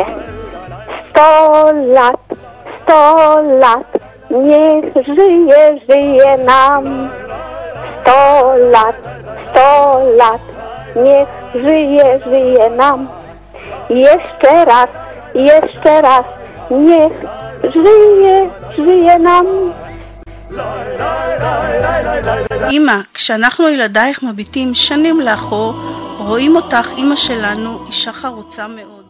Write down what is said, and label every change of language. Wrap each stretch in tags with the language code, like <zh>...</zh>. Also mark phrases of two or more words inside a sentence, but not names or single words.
<pl>100 lat, 100 lat, niech żyje, żyje nam. 100 lat, 100 lat, niech żyje, żyje nam. Jeszcze raz, niech żyje, żyje nam.</pl> <he>אמא, כשאנחנו ילדייך מביטים שנים לאחור, רואים אותך, אמא שלנו, אישה חרוצה מאוד.</he>